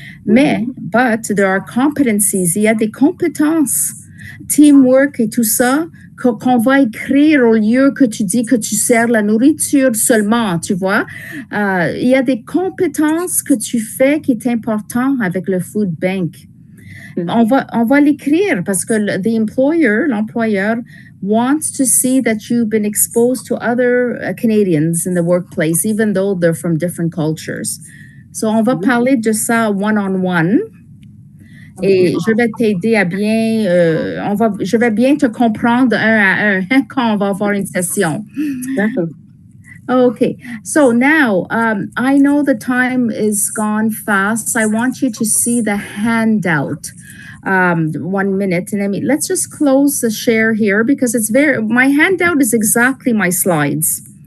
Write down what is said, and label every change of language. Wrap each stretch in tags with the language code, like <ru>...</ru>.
<fr>Mais,</fr> <en>but there are competencies,</en> <fr>il y a des compétences, teamwork et tout ça, qu'on va écrire au lieu que tu dis que tu sers la nourriture seulement, tu vois. Il y a des compétences que tu fais qui est important avec le food bank. On va l'écrire parce que l'employeur</fr> <en>wants to see that you've been exposed to other Canadians in the workplace, even though they're from different cultures.</en> <fr>So, on va parler de ça one-on-one. Et je vais t'aider à bien, je vais bien te comprendre un à un quand on va avoir une session. D'accord.</fr> <en>Okay, so now I know the time is gone fast. I want you to see the handout. 1 minute, and let's just close the share here because my handout is exactly my slides.</en>